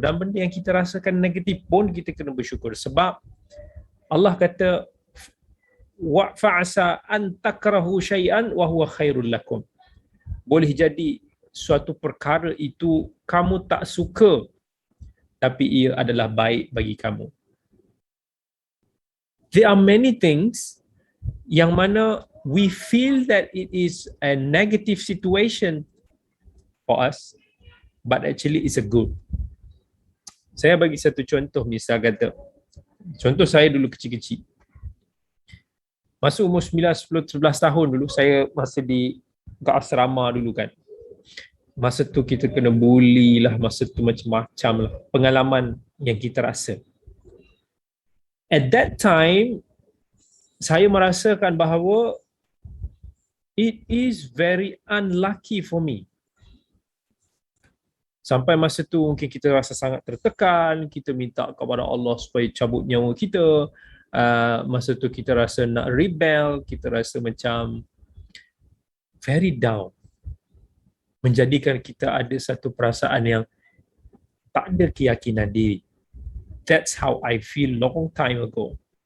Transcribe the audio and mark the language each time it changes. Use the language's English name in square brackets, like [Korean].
[Malay] Dalam benda yang kita rasakan negatif pun kita kena bersyukur. Sebab Allah kata, [Arabic] wa fa'asa an takrahu syai'an wa huwa khairul lakum. [Malay] Boleh jadi suatu perkara itu kamu tak suka, tapi ia adalah baik bagi kamu. [English] There are many things [Malay] yang mana [English] we feel that it is a negative situation for us, but actually it's a good. [Malay] Saya bagi satu contoh, misal kata, contoh saya dulu kecil-kecil. Masa umur 9, 10, 11 tahun dulu, saya masih kat asrama dulu kan. Masa tu kita kena bully lah, masa tu macam-macam lah. Pengalaman yang kita rasa. [English] At that time, [Malay] saya merasakan bahawa [English] it is very unlucky for me. [Malay] Sampai masa tu mungkin kita rasa sangat tertekan, kita minta kepada Allah supaya cabut nyawa kita. Masa tu kita rasa nak rebel, kita rasa macam [English] very down. [Malay] Menjadikan kita ada satu perasaan yang tak ada keyakinan diri. [English] That's how I feel long time ago.